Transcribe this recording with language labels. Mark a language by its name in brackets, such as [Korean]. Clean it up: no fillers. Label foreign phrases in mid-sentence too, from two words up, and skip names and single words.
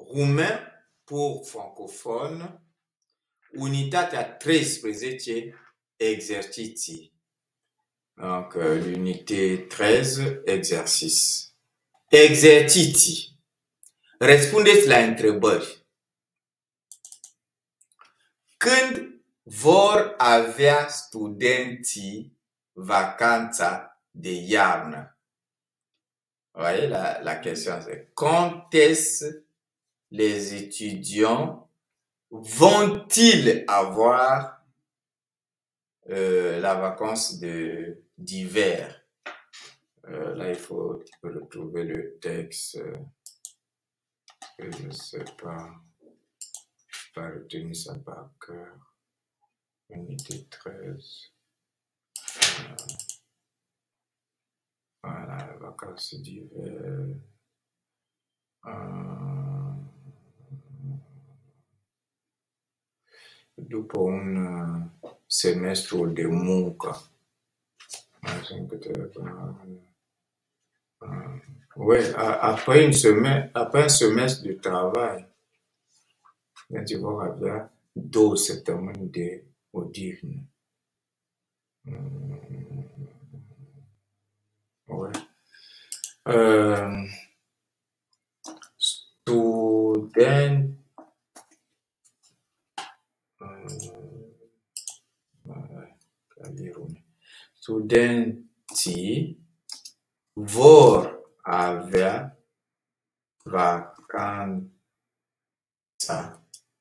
[French] roumain pour francophone, [Romanian] unitatea 13, exerciții. [French] Donc, l'unité 13, exercice. [Romanian] Exerciții. Răspundeți la întrebări. Când vor avea studenții vacanța de iarnă? [French] Voyez, la question c'est quand est-ce les étudiants vont-ils avoir la vacance d'hiver? Là, il faut retrouver le texte. Je ne sais pas. Je n'ai pas retenu ça par cœur. Unité 13. Voilà, vacances d'hiver. [Romanian] După un semestru de muncă. [French] Ouais, après un semestre de travail, tu vas avoir 2 semaines de odihnă. Ouais. [Romanian] Studenții vor avea vacanța